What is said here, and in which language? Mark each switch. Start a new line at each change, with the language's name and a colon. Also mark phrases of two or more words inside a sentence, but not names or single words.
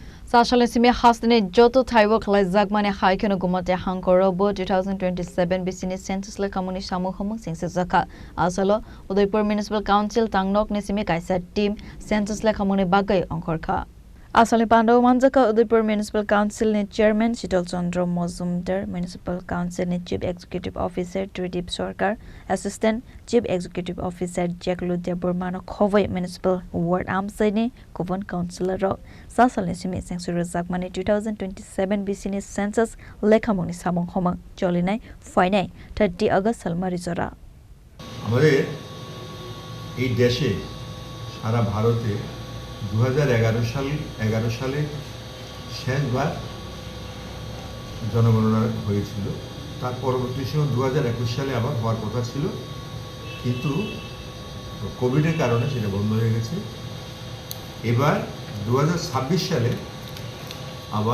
Kok Borok: Sashalin simi hasne joto thaiwo khlai jagmane haikeno gumate hangkorobo 2027 bisini census le kamuni samukhomung singse jaka asalo Udaipur Municipal Council tangnok ne simi kaisa team census le kamuni bagai angkorkha Asale Pandaw Manjaka Udaipur Municipal Council ne Chairman Shitol Chandra Mozumdar, Municipal Council ne
English: Chief Executive Officer
Kok Borok: Tridip Sarkar,
English: Assistant Chief Executive Officer
Kok Borok: Jack Ludia Burmano Khowai Municipal Ward Amsai ne Kovan Councillor Ro Sasal ne Simi Sengsuru Zakmani 2027 BC Census Lekhamoni Samong Homang Jolinai Fainai 30 August Salmari Jora
Bangla: আমাদের এই দেশে সারা ভারতে 2011 সালে শেষবার জনগণনা হয়েছিল তার পরবর্তী সময় 2021 সালে আবার হওয়ার কথা ছিল কিন্তু কোভিডের কারণে সেটা বন্ধ হয়ে গেছে এবার 2026 সালে আবার